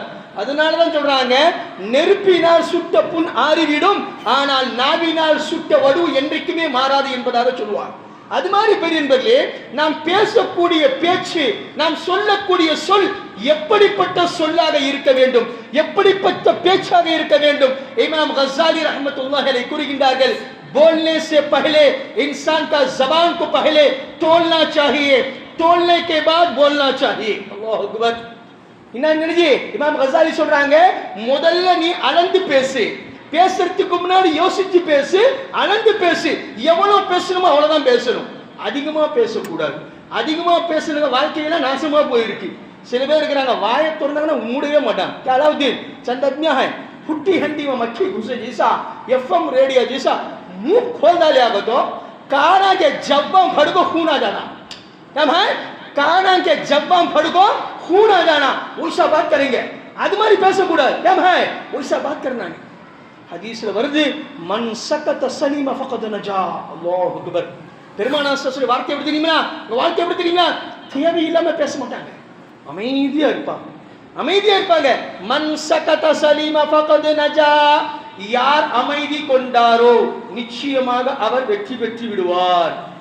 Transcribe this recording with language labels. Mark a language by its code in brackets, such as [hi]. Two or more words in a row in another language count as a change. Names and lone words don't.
[ta] அதனாலதான் சொல்றாங்க, நெருப்பினால் சுட்ட புண் ஆறிவிடும், ஆனால் நாவினால் சுட்ட வடு என்றைக்குமே மாறாது என்பதாக சொல்லுவாங்க. அது மாதிரி பெரியன்பர்களே, நாம் பேசக்கூடிய பேச்சு, நாம் சொல்லக்கூடிய சொல் எப்படிப்பட்ட சொல்லாக இருக்க வேண்டும், எப்படிப்பட்ட பேச்சாக இருக்க வேண்டும்? இமாம் கஸ்ஸாலி [ar] رحمة الله عليه [ta] கூறுகின்றார்கள், [hi] बोलने से पहले इंसान का जबान को पहले तोलना चाहिए, तोलने के बाद बोलना चाहिए. [ar] الله أكبر. [ta] என்ன இமாம் கஸ்ஸாலி சொல்றாங்க, முதல்ல நீ அளந்து பேசு, பேசுறதுக்கு முன்னாடி யோசிச்சு பேசு, அளந்து பேசு. எவ்வளவு பேசணுமோ அவ்வளவுதான் பேசணும், அதிகமா பேசக்கூடாது. அதிகமா பேசுறவங்க வாழ்க்கையில நாசமா போயிருக்கு. சில பேர் இருக்கிறாங்க, வாயை திறந்தாங்கன்னா மூடவே மாட்டாங்க. [hi] அலாவுதீன் चंदनिया है, फुट्टी हंडी में मक्खी घुसे जैसा, [en] FM radio [hi] जैसा मुंह खोल डाले आगे तो काना के जब्बा फड़को खून आ जाना. क्या है? काना के जब्बा फड़को खून आ जाना. वैसा बात करेंगे, [ta] அது மாதிரி பேசக்கூடாது. [hi] क्या है? वैसा बात करना नहीं. [ta] ஹதீஸ்ல வருது, [ar] من سكت سلم فقد نجا. الله أكبر. [ta] பெருமானார் ஸல்லல்லாஹு வார்த்தை எப்படி தெரியுமா? வாழ்க்கை எப்படி தெரியுமா? தேவையில்லாம பேச மாட்டாங்க, அமைதியா இருப்பாங்க, அமைதியா இருப்பாங்க. [ar] من سكت سلم فقد نجا. [ta] யார் அமைதி கொண்டாரோ நிச்சயமாக அவர் வெற்றி பெற்று விடுவார்.